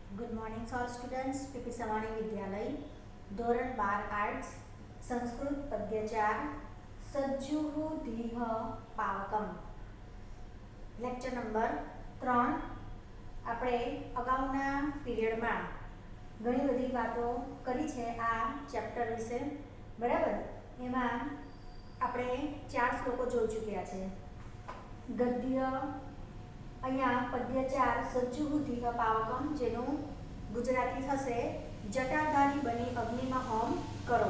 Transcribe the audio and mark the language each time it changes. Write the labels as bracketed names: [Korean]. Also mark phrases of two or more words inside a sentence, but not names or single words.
[English] Good morning all students. [Gujarati] પીપી સવાણી વિદ્યાલય ધોરણ 12 આર્ટ્સ સંસ્કૃત પદ્ય 4 [Sanskrit] सज्जुहु धीह पावकम [English] lecture number [Gujarati] 3। આપણે અગાઉના પીરિયડમાં ઘણી બધી વાતો કરી છે આ ચેપ્ટર વિશે, બરાબર। એમાં આપણે 4 શ્લોકો જોઈ ચૂક્યા છે। ગદ્ય અહીંયા પદ્ય 4 [Sanskrit] सज्जुहु धीह पावकम, [Gujarati] જેનું ગુજરાતી થશે જટાધારી બની અગ્નિમાં હોમ કરો।